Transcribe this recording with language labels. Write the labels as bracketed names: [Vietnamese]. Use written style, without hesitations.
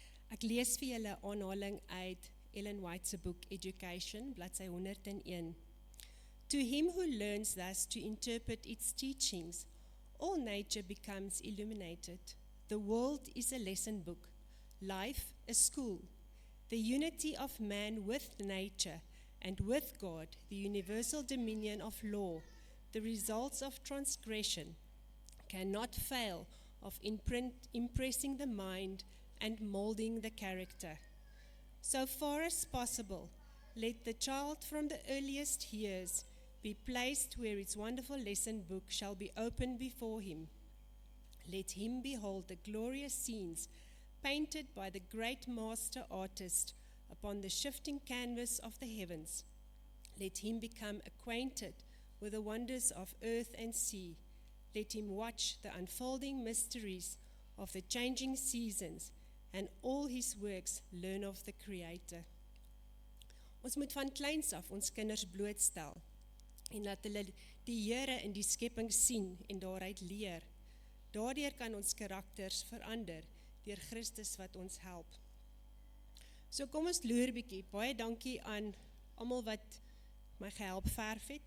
[Afrikaans] Ek lees vir julle 'n aanhaling uit Ellen White se boek Education, bladsy 101. [English] To him who learns thus to interpret its teachings, all nature becomes illuminated. The world is a lesson book, life a school. The unity of man with nature and with God, the universal dominion of law, the results of transgression, cannot fail of impressing the mind and molding the character. So far as possible, let the child from the earliest years be placed where its wonderful lesson book shall be opened before him. Let him behold the glorious scenes painted by the great master artist upon the shifting canvas of the heavens. Let him become acquainted with with the wonders of earth and sea. Let him watch the unfolding mysteries of the changing seasons and all his works learn of the Creator. [Afrikaans] Ons moet van kleins af ons kinders blootstel en laat hulle die Here in die skepping sien en daaruit leer. Daardeur kan ons karakters verander deur Christus wat ons help. So kom ons loer bietjie. Baie dankie aan almal wat my gehelp verf het.